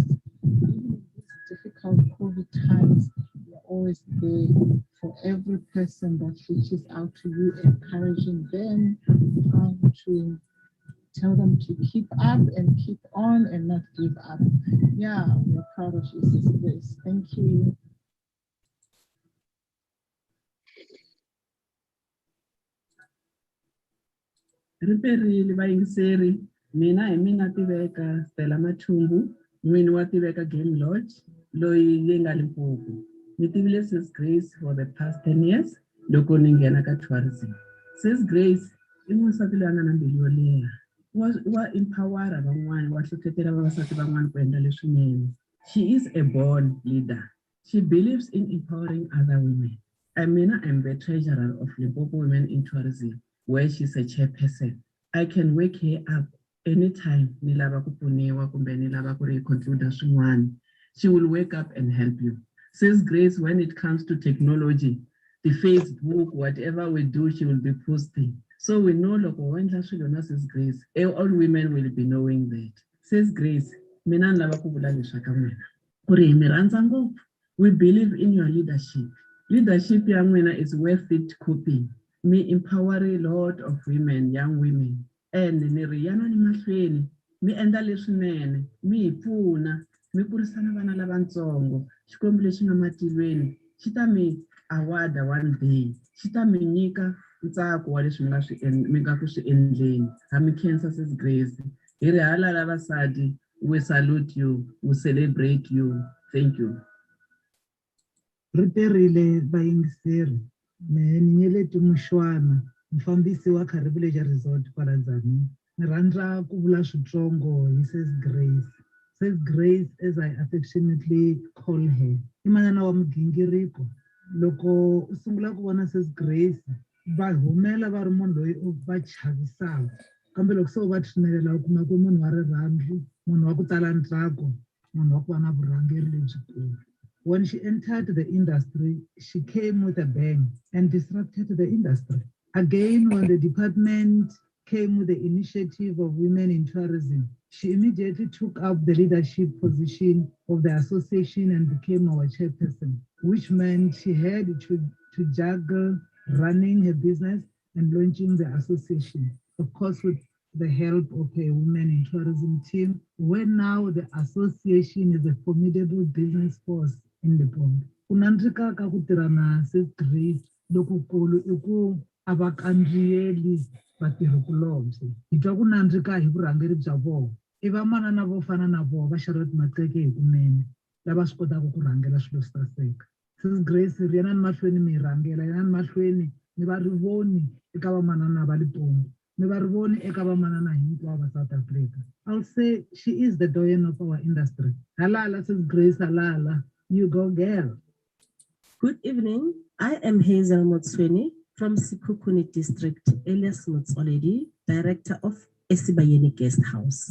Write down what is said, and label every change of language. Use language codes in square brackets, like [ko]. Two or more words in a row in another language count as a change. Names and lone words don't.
[en] Even in these difficult COVID times, we are always there for every person that reaches out to you, encouraging them, trying to tell them to keep up and keep on and not give up. Yeah, we're proud of you, Sis Grace. Thank you. [ts] Riperile vayingiseri, mina hi mina tiveka Stella Mathumbu, n'wini wa tiveka Game Lodge, loyi yi nga Limpopo. Ni tivile [en] Sis Grace for the past 10 years, [ts] loko ni nghena ka tourism. Sis Grace i n'wansati loyi a nga na mbilu yo leha. Wa empowera van'wani, wa hlohlotela vavasati van'wani ku endla leswinene. [en] She is a born leader. She believes in empowering other women. I mean, I'm the treasurer of Limpopo Women in Tourism, where she's a chairperson. I can wake her up anytime [ts] ni lava ku pfuniwa kumbe ni lava ku ri conclude swin'wana. [en] She will wake up and help you. Sis Grace, when it comes to technology, the Facebook, whatever we do, she will be posting. So we know [ts] loko wendla swilo na [en] Sis Grace, all women will be knowing that. Sis Grace, [ts] mina ni lava ku vula leswaku n'wina ku ri hi mi rhandza ngopfu. [en] We believe in your leadership. Leadership [ts] ya n'wina [en] is worth it copying. Me empower a lot of women, young women. [ts] And ni ri yana ni mahlweni, mi endla leswinene, mi hi pfuna, mi kurisana vana lavatsongo. Xikwembu lexi nga matilweni, xi ta mi [en] award one day. [ts] Xi ta mi nyika ntsako wa leswi mi nga ku swi endleni. Ha mi khensa Sis Grace. Hi ri hala lavasati, [en] we salute you, we celebrate you. Thank you. [ts] Riperile vayingiseri, ni Nyeleti Mushwana, mfambisi wa Kari Village Resort kwala Tzaneen. Ni rhandza ku vula switsongo hi Sis Grace. [en] Sis Grace, as I affectionately call her, [ts] i manana wa mugingiriko. Loko u sungula ku vona Sis Grace, va humela va ri munhu loyi va chavisaka. Kambe loko se u va tshinelela u kuma ku munhu wa rirhandzu, munhu wa ku tala ntsako, munhu wa ku va na vurhangeri lebyikulu. [en] When she entered the industry, she came with a bang and disrupted the industry. Again, when the department came with the initiative of women in tourism, she immediately took up the leadership position of the association and became our chairperson, which meant she had to juggle running her business and launching the association, of course, with the help of a women in tourism team, where now the association is a formidable business force in the pond. [ts] Kunandrika ka ku tirha na Sis Grace lokukulu I ku a va kandziyeli vatirhikulobye. Hi twa ku nandzika hi vurhangeri bya vona. I vamanana vo fana na vona va Charlotte Maxeke hi kunene lava swi kotaka ku rhangela swilo swi saseka. Sis Grace ri yana ni mahlweni mi hi rhangela, yana ni mahlweni mi va ri voni eka vamanana va Limpopo. Mi va ri voni eka vamanana hinkwavo va South Africa. [en] I'll say she is the doyen of our industry. Halala Sis Grace, halala. You go, girl. Good evening. I am Hazel Motsweni from Sikukuni District, Elias Motsoledi, Director of Esibayeni Guest House.